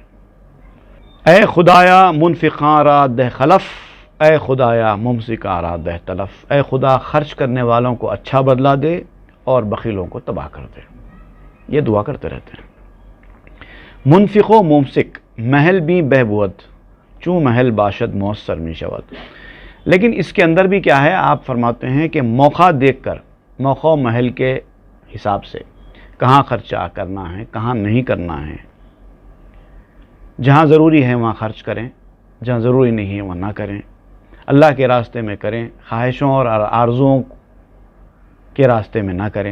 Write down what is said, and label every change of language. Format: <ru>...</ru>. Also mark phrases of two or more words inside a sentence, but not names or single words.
<fa>اے خدایا منفقاں را دہ خلف، اے خدایا ممسکاں را دہ تلف.</fa> <ur>اے خدا خرچ کرنے والوں کو اچھا بدلہ دے اور بخیلوں کو تباہ کر دے. یہ دعا کرتے رہتے ہیں.</ur> <fa>منفق و ممسک محل بھی بہبود، چوں محل باشد موثر می شود.</fa> <ur>لیکن اس کے اندر بھی کیا ہے، آپ فرماتے ہیں کہ موقع دیکھ کر، موقع و محل کے حساب سے کہاں خرچہ کرنا ہے، کہاں نہیں کرنا ہے. جہاں ضروری ہے وہاں خرچ کریں، جہاں ضروری نہیں ہے وہاں نہ کریں. اللہ کے راستے میں کریں، خواہشوں اور آرزوؤں کے راستے میں نہ کریں.</ur>